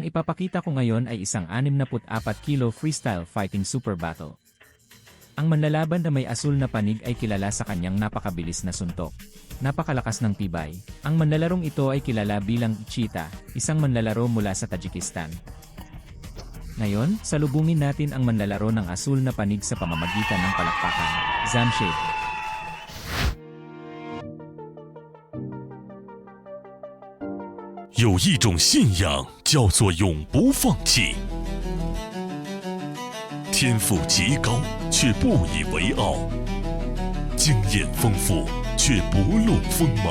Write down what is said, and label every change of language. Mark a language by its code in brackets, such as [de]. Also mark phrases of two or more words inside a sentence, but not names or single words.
[tl] ipapakita ko ngayon ay isang 64 kilo freestyle fighting super battle. Ang manlalaban na may asul na panig ay kilala sa kanyang napakabilis na suntok. Napakalakas ng tibay. Ang manlalarong ito ay kilala bilang Cheetah, isang manlalaro mula sa Tajikistan. Ngayon, salubungin natin ang manlalaro ng asul na panig sa pamamagitan ng palakpakan. Zamshid. [zh] 有一种信仰叫做永不放弃。天赋极高却不以为傲，经验丰富却不露锋芒。